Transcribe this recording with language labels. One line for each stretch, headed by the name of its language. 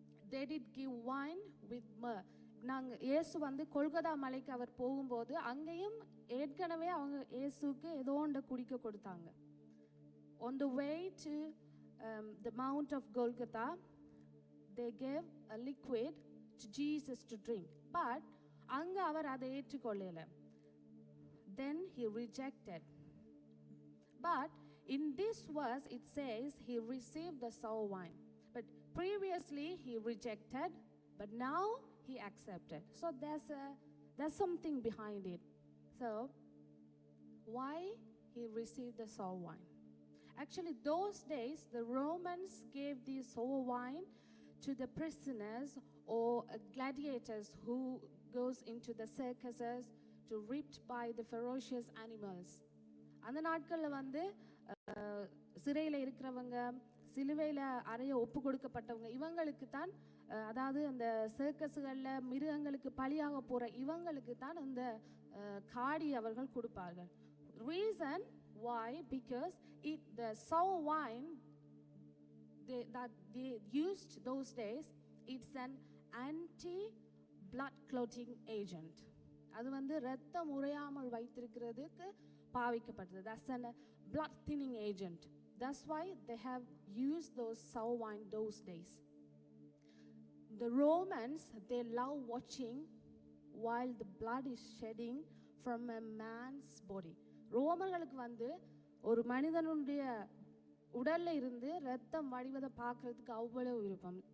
English: They did give wine with myrrh.
Tamil: நாங்கள் இயேசு வந்து கொல்கத்தா மலைக்கு அவர் போகும்போது அங்கேயும் ஏற்கனவே அவங்க இயேசுக்கு ஏதோ ஒன்று குடிக்க கொடுத்தாங்க.
English: On the way to the Mount of Golgotha, they gave a liquid to Jesus to drink.
Tamil: But அங்கே அவர் அதை ஏற்றுக்கொள்ளல.
English: Then he rejected. But in this verse it says he received the sour wine. But previously he rejected, but now he accepted. So there's something behind it. So why he received the sour wine? Actually, those days the Romans gave the sour wine to the prisoners or gladiators who goes into the circuses to ripped by the ferocious animals.
Tamil: அந்த நாட்களில் வந்து சிறையில் இருக்கிறவங்க, சிலுவையில் அறைய ஒப்பு கொடுக்கப்பட்டவங்க, இவங்களுக்கு தான் அதாவது அந்த சர்க்கஸுகளில் மிருகங்களுக்கு பலியாக போகிற இவங்களுக்கு தான் அந்த காடி அவர்கள் கொடுப்பார்கள்.
English: Reason why? Because the sour wine that they used those days, it's an anti-blood clotting agent.
Tamil: அது வந்து இரத்தம் உறையாமல் வைத்திருக்கிறதுக்கு பாவிக்கப்பட்டது.
English: That's a blood thinning agent. That's why they have used those sour wine those days. The Romans, they love watching while the blood is shedding from a man's body.
Tamil: ரோமர்களுக்கு வந்து ஒரு மனிதனுடைய உடல்ல இருந்து ரத்தம் வடிவதை பார்க்கிறதுக்கு அவ்வளவு விருப்பம்.